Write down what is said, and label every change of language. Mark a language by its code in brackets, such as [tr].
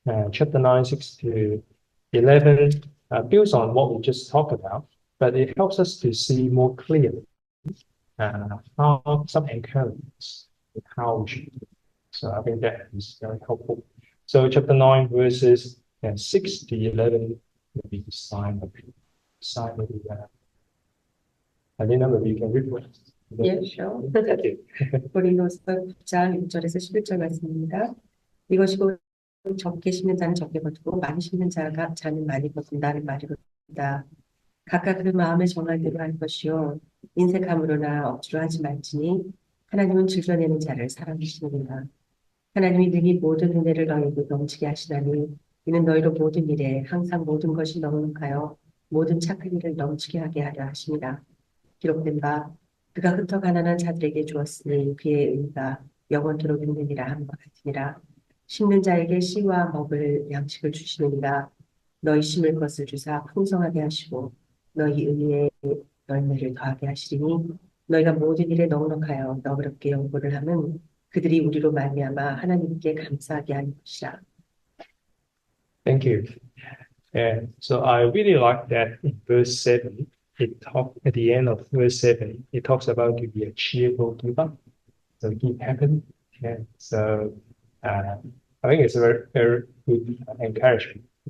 [en] Chapter 9, 6 to 11 builds on what we just talked about, but it helps us to see more clearly how some encouragements and how we should do it. So I think that is very helpful. So chapter 9, verses 6 to 11 will be the sign of the Alina, maybe you can read for us. [ko] 예, [en] sure. Thank you. [ko] 고린도서 9장 6절에서 11절 말씀입니다. 이것이 곧 적게 심는 자는 적게 거두고 많이 심는 자는 많이 거둔다는 말이로다. 각각 그 마음에 정할 대로 할 것이요 인색함으로나 억지로 하지 말지니 하나님은 질서내는 자를 사랑하시느니라. 하나님이 능히 모든 은혜를 너희에게 넘치게 하시나니 이는 너희로 모든 일에 항상 모든 것이 넉넉하여 모든 착한 일을 넘치게 하게 하려 하십니다. 기록된 바 그가 흩어 가난한 자들에게 주었으니 그의 의가 영원토록 있느니라 함과 같으니라. 심는 자에게 씨와 먹을 양식을 주시느니라. 너희 심을 것을 주사 풍성하게 하시고 너희 의의 열매를 더하게 하시리니 너희가 모든 일에 넉넉하여 너그럽게 연구를 하면 그들이 우리로 말미암아 하나님께 감사하게 하는 것이라. [en] Thank you. And so I really like that in verse 7, at the end of verse 7, it talks about to be a cheerful giver. So give happily. And so I think it's a very, very good encouragement.